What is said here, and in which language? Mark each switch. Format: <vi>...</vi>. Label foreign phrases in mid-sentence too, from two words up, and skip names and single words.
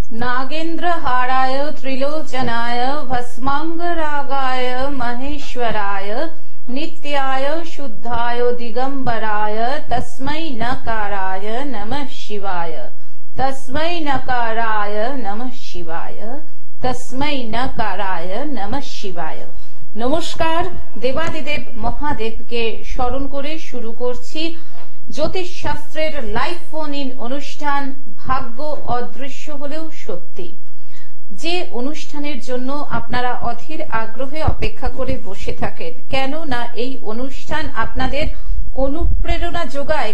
<sa>नागेन्द्रहाराय त्रिलोचनाय भस्मांगरागाय महेश्वराय नित्याय शुद्धाय दिगंबराय तस्मै नकाराय नमः शिवाय तस्मै नकाराय नमः शिवाय तस्मै नकाराय नमः शिवाय।</sa> <bn>নমস্কার। দেবাদিদেব মহাদেবকে স্মরণ করে শুরু করছি জ্যোতিষ শাস্ত্রের লাইভ ফোন ইন অনুষ্ঠান ভাগ্য অদৃশ্য হলেও সত্যি। যে অনুষ্ঠানের জন্য আপনারা অধীর আগ্রহে অপেক্ষা করে বসে থাকেন, কেন না এই অনুষ্ঠান আপনাদের অনুপ্রেরণা যোগায়।</bn>